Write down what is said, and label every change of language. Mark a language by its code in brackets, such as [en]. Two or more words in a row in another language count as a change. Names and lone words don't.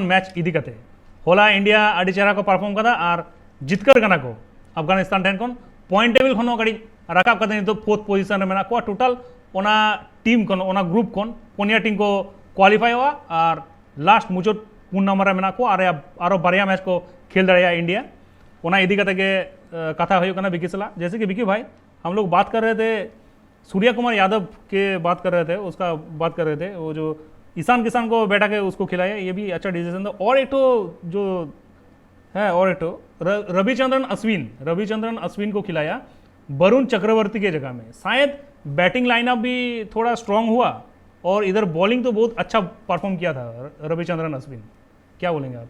[sat] मैच इदी कते होला इंडिया अड़ी चेहरा को परफॉर्म कदा और जितकर गना को अफगानिस्तान ठेन कौन [en] point table [sat] खन कड़ी रकाब कते तो [en] fourth position [sat] में को टोटल ओना टीम कौन ओना ग्रुप कौन पुनिया टीम को क्वालिफाई हुआ और लास्ट मुचोट पुन नंबर में को आरो बढ़िया मैच को खेल दड़िया इंडिया ओना इदी कते के कथा हुई कना विकी सला। [hi] जैसे कि विकी भाई हम लोग बात कर रहे थे सूर्य कुमार यादव के बात कर रहे थे, उसका बात कर रहे थे, वो जो ईशान किशन को बैठा के उसको खिलाया, ये भी अच्छा डिसीजन था। और एक तो जो है और एक तो रविचंद्रन अश्विन को खिलाया वरुण चक्रवर्ती के जगह में, शायद [en] batting lineup [hi] भी थोड़ा स्ट्रांग हुआ और इधर बॉलिंग तो बहुत अच्छा परफॉर्म किया था रविचंद्रन अश्विन, क्या बोलेंगे आप?